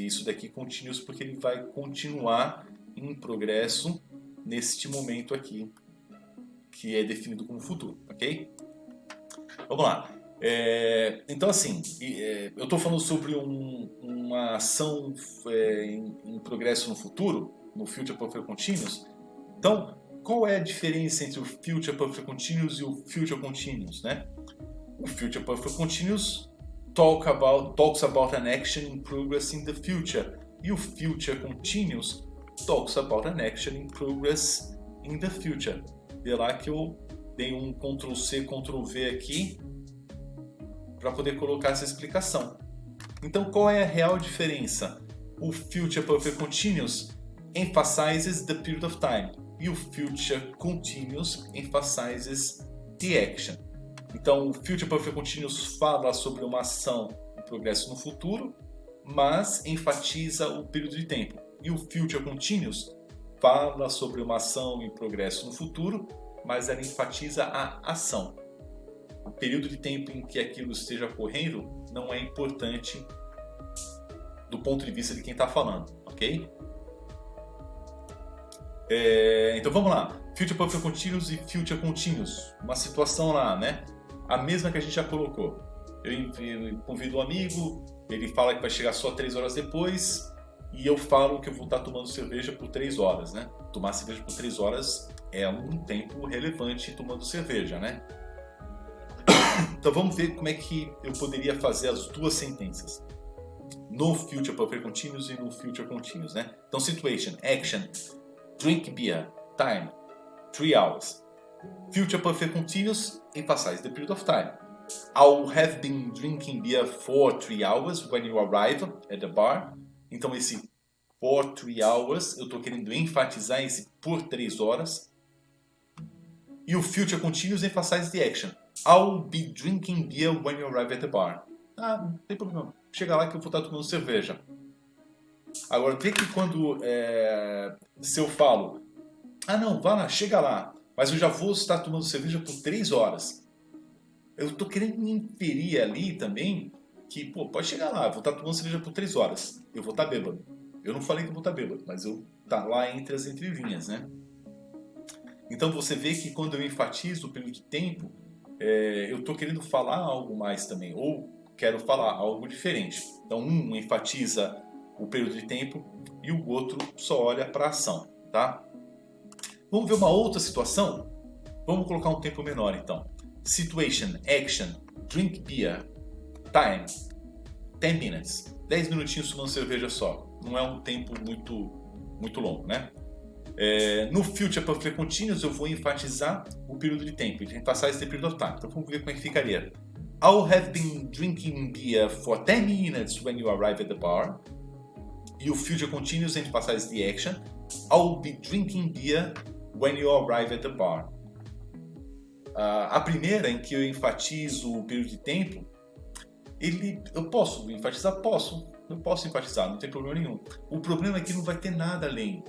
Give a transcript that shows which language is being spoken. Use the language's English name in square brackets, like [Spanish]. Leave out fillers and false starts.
[Portuguese] E isso daqui continuous porque ele vai continuar em progresso neste momento aqui, que é definido como futuro, ok? Vamos lá. Então, assim, eu estou falando sobre uma ação em progresso no futuro, no Future Perfect Continuous. Então, qual é a diferença entre o Future Perfect Continuous e o Future Continuous, né? [English] O Future Perfect Continuous talks about an action in progress in the future, e o Future Continuous talks about an action in progress in the future. [Portuguese] Vê lá que eu dei um Ctrl+C, Ctrl+V aqui para poder colocar essa explicação. Então, qual é a real diferença? [English] O Future Perfect Continuous emphasizes the period of time e o Future Continuous emphasizes the action. [Portuguese] Então, o Future Perfect Continuous fala sobre uma ação em progresso no futuro, mas enfatiza o período de tempo. E o Future Continuous fala sobre uma ação em progresso no futuro, mas ela enfatiza a ação. O período de tempo em que aquilo esteja ocorrendo não é importante do ponto de vista de quem está falando, ok? Então vamos lá. Future Perfect Continuous e Future Continuous. Uma situação lá, né? A mesma que a gente já colocou. Eu convido um amigo, ele fala que vai chegar só 3 horas depois, e eu falo que eu vou estar tomando cerveja por 3 horas, né? Tomar cerveja por 3 horas é um tempo relevante tomando cerveja, né? Então vamos ver como é que eu poderia fazer as 2 sentenças. No Future Perfect Continuous e no Future Continuous, né? [English] Então, situation, action, drink beer, time, 3 hours. Future Perfect Continuous emphasize the period of time. I'll have been drinking beer for 3 hours when you arrive at the bar. [Portuguese] Então, esse [English] for 3 hours, [Portuguese] eu estou querendo enfatizar esse por 3 horas. [English] E o Future Continuous emphasize the action. I'll be drinking beer when you arrive at the bar. [Portuguese] Não tem problema. chega lá que eu vou estar tomando cerveja. Agora, vê que quando se eu falo, ah não, vá lá, chega lá, mas eu já vou estar tomando cerveja por 3 horas. Eu estou querendo inferir ali também que, pô, pode chegar lá, eu vou estar tomando cerveja por 3 horas, eu vou estar bêbado. Eu não falei que eu vou estar bêbado, mas eu tá lá entre as entrelinhas, né? Então você vê que quando eu enfatizo o período de tempo, eu estou querendo falar algo mais também, ou quero falar algo diferente. Então um enfatiza o período de tempo e o outro só olha para a ação, tá? Vamos ver uma outra situação? Vamos colocar um tempo menor então. [English] Situation, action, drink beer, time, 10 minutes. [Portuguese] 10 minutinhos tomando cerveja só. Não é um tempo muito longo, né? No Future Perfect Continuous eu vou enfatizar o período de tempo, [English] emphasize the period of time. [Portuguese] Então vamos ver como é que ficaria. [English] I'll have been drinking beer for 10 minutes when you arrive at the bar. E o Future Continuous emphasize the action. I'll be drinking beer when you arrive at the bar. [Portuguese] A primeira, em que eu enfatizo o período de tempo, eu posso enfatizar? Posso. Eu posso enfatizar, não tem problema nenhum. O problema é que não vai ter nada além.